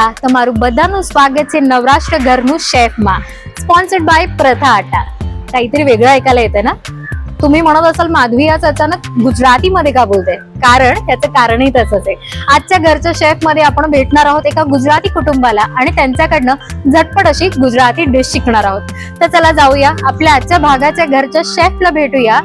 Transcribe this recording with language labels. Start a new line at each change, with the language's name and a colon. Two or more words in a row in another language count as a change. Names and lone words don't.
Gujarati: તમારું બધાનું સ્વાગત છે નવરાષ્ટ્ર ઘરનું શેફમાં,
English: sponsored by
Gujarati: प्रथा आटा।
Marathi: काहीतरी वेगळं ऐकायला येतं ना? तुम्ही म्हणत असाल माधवी आज अचानक गुजराती मध्ये का बोलते? कारण त्याचं कारणही तसंच आहे। आजच्या घरच्या शेफ मध्ये आपण भेटणार आहोत एका गुजराती कुटुंबाला आणि त्यांच्याकडनं झटपट अशी गुजराती डिश शिकणार आहोत। तर चला जाऊया, आपल्या आजच्या भागाच्या घरच्या शेफला भेटूया।